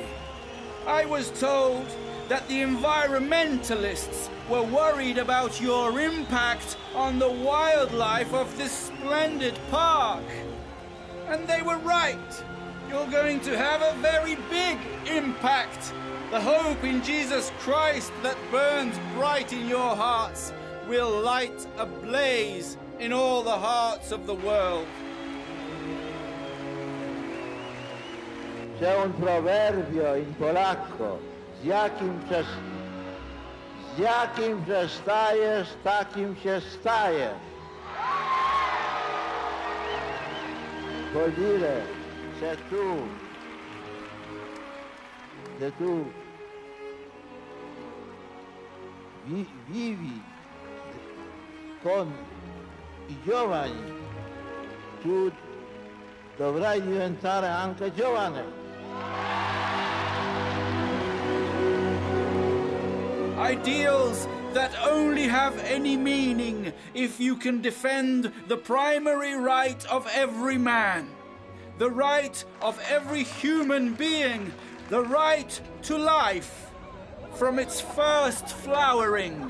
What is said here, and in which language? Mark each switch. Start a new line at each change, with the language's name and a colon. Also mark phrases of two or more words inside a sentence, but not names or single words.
English: I was told that the environmentalists were worried about your impact on the wildlife of this splendid park. And they were right. You're going to have a very big impact. The hope in Jesus Christ that burns bright in your hearts will light a blaze in all the hearts of the world.
Italian: C'è un proverbio in polacco,
Polish: z jakim przestajesz, takim się stajesz.
Italian: Vuol dire, se tu vivi con i giovani, tu dovrai diventare anche giovane.
English: Ideals that only have any meaning if you can defend the primary right of every man, the right of every human being, the right to life from its first flowering.